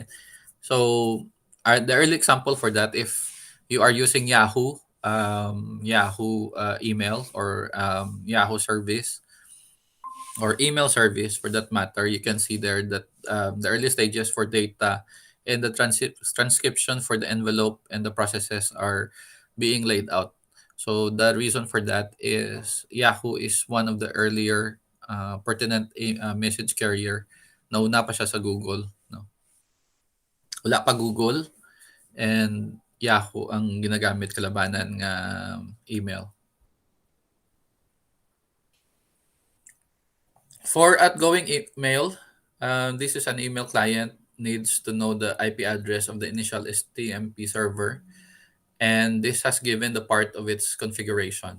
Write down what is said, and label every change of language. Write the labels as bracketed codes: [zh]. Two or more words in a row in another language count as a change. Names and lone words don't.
[en] So the early example for that, if you are using Yahoo email or Yahoo service or email service for that matter, you can see there that the early stages for data and the transcription for the envelope and the processes are being laid out. So the reason for that is Yahoo is one of the earlier pertinent message carrier. [hil] Nauna pa siya sa Google. No? Wala pa Google, and Yahoo ang ginagamit kalabanan nga email. [en] For outgoing email, this is an email client needs to know the IP address of the initial Stmp server, and this has given the part of its configuration.